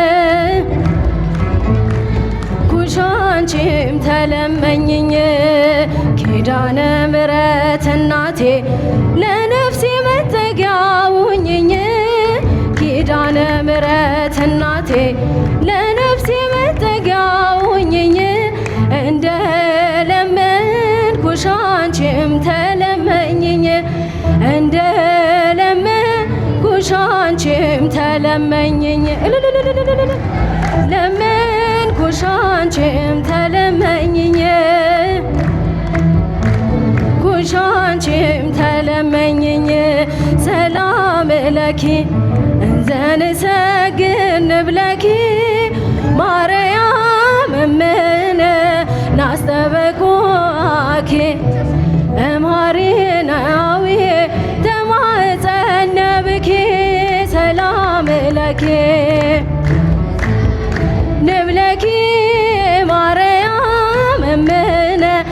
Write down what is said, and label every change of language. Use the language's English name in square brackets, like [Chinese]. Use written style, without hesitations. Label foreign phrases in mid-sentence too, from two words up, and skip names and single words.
[Amharic] ኩሽ አንቺም ተለመኝኝ ኪዳነ ምሕረት እናቴ ለነፍሴ መጠጊያ ሁኚኝ ኪዳነ ምሕረት እናቴ ለነፍሴ መጠጊያ ሁኚኝ እንደ ለመንኩሽ አንቺም ተለመኝኝ እንደ ለመንኩሽ አንቺም ተለመኝኝ ለመንኩሽ አንቺም ተለመኝኝ ኩሽ አንቺም ተለመኝኝ [Geez] ሰላም ለኪ እንዘንሰግድ ንብለኪ ማርያም እምነ ናስተበኩኪ እምሃሪናዊ ተማጸነብኪ ሰላም ለኪ ንብለኪ ማርያም እምነ